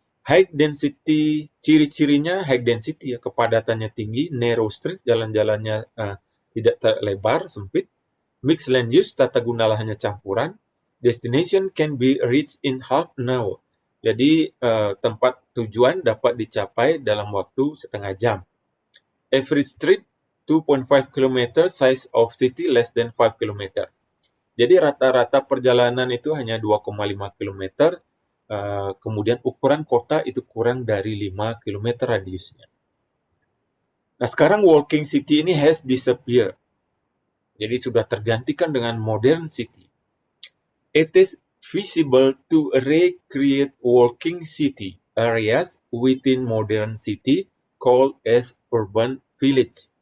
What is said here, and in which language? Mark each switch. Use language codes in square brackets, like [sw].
[en] High density, [id] ciri-cirinya [en] high density ya, [id] kepadatannya tinggi, [en] narrow street, [id] jalan-jalannya tidak lebar, sempit, [en] mixed land use, [id] tata guna lahannya campuran, [en] destination can be reached in half an hour. [id] Jadi tempat tujuan dapat dicapai dalam waktu setengah jam. [en] Average street 2.5 km, size of city less than 5 km. [id] Jadi rata-rata perjalanan itu hanya 2,5 km, kemudian ukuran kota itu kurang dari 5 km radiusnya. Nah, sekarang walking city ini [en] has disappeared. [id] Jadi sudah tergantikan dengan modern city. [en] It is feasible to recreate walking city areas within modern city called as urban village.